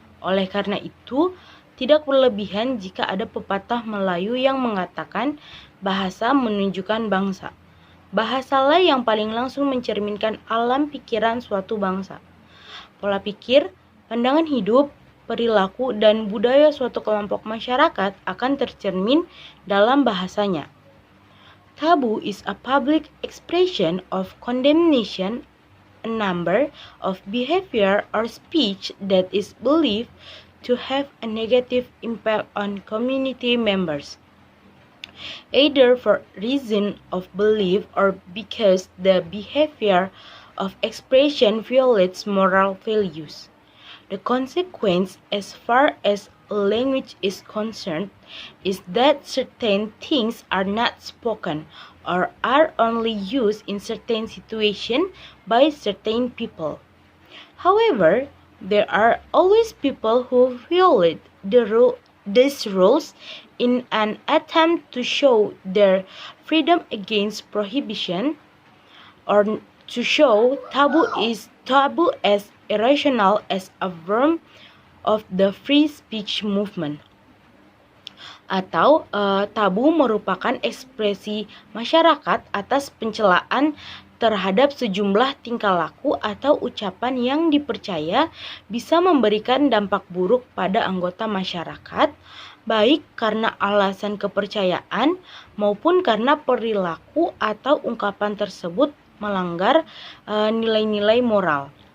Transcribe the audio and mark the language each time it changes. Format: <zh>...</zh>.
<id>Oleh karena itu, tidak berlebihan jika ada pepatah Melayu yang mengatakan bahasa menunjukkan bangsa. Bahasalah yang paling langsung mencerminkan alam pikiran suatu bangsa. Pola pikir, pandangan hidup, perilaku, dan budaya suatu kelompok masyarakat akan tercermin dalam bahasanya.</id> <en>Taboo is a public expression of condemnation, a number of behavior or speech that is believed to have a negative impact on community members, either for reason of belief or because the behavior of expression violates moral values. The consequence, as far as language is concerned, is that certain things are not spoken or are only used in certain situations by certain people. However, there are always people who violate these rules in an attempt to show their freedom against prohibition or to show taboo as irrational as a form of the free speech movement.</en> <id>Atau tabu merupakan ekspresi masyarakat atas pencelaan terhadap sejumlah tingkah laku atau ucapan yang dipercaya bisa memberikan dampak buruk pada anggota masyarakat, baik karena alasan kepercayaan maupun karena perilaku atau ungkapan tersebut melanggar nilai-nilai moral.</id>